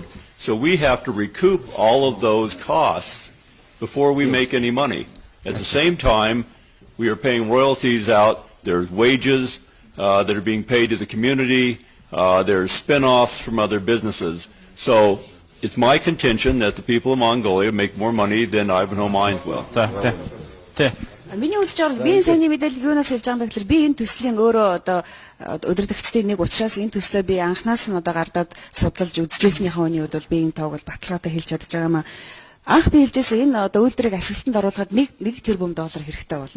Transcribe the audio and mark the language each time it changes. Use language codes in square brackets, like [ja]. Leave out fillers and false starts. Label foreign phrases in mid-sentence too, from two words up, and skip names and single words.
[en] So we have to recoup all of those costs before we make any money. At the same time, we are paying royalties out. There's wages that are being paid to the community. There's spin-offs from other businesses. So it's my contention that the people of Mongolia make more money than Ivanhoe Mines will. [mn] Миний үзэж байгаа би энэ сайн мэдээлэл юунаас хэлж байгаа юм бэ гэхээр би энэ төслийн өөрөө одоо удирдагчдын нэг учраас энэ төслөө би анхнаас нь одоо гардаад судалж үзэжсэнийхээ үний үед бол би энэ тоог бол баталгаатай хэлж чадж байгаа юм аа. Анх би хэлжсэн энэ одоо үйлдвэрийг ашиглалтанд оруулахад 1 тэрбум доллар хэрэгтэй болно.